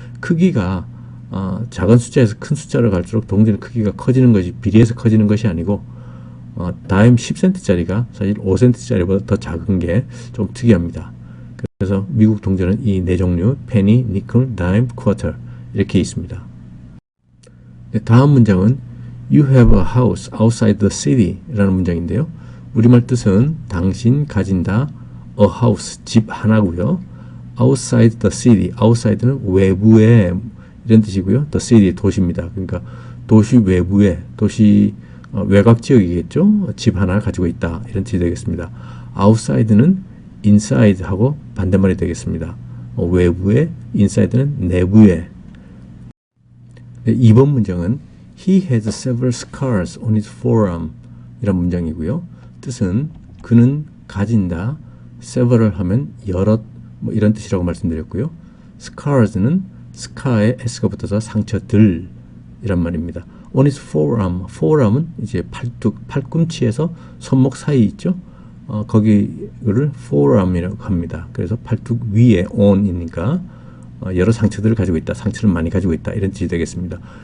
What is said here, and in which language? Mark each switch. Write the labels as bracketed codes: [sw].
[ko] 크기가 작은 숫자에서 큰 숫자로 갈수록 동전 크기가 커지는 것이 비례해서 커지는 것이 아니고 다임 10센트짜리가 사실 5센트짜리보다 더 작은 게 좀 특이합니다. 그래서 미국 동전은 이 네 종류 페니, 니클, 다임, 쿼터 이렇게 있습니다. [en] 네, 다음 문장은 You have a house outside the city [ko] 라는 문장인데요. 우리말 뜻은 당신 가진다 [en] a house, [ko] 집 하나고요. [en] outside the city, [ko] outside는 외부에 이런 뜻이고요. [en] the city, 도시입니다. [ko] 그러니까 도시 외부에, 도시 외곽 지역이겠죠. 집 하나 가지고 있다 이런 뜻이 되겠습니다. outside는 inside하고 반대말이 되겠습니다. 외부에, inside는 내부에. [en] 네, 2번 문장은 He has several scars on his forearm [ko] 이란 문장이고요. 뜻은 그는 가진다. several 하면 여럿 뭐 이런 뜻이라고 말씀드렸고요. scars는 scar에 s가 붙어서 상처들 이란 말입니다. [en] on his forearm, [ko] forearm은 이제 팔꿈치에서 손목 사이 있죠. 거기를 forearm이라고 합니다. 그래서 팔뚝 위에 on이니까 여러 상처들을 가지고 있다. 상처를 많이 가지고 있다. 이런 뜻이 되겠습니다.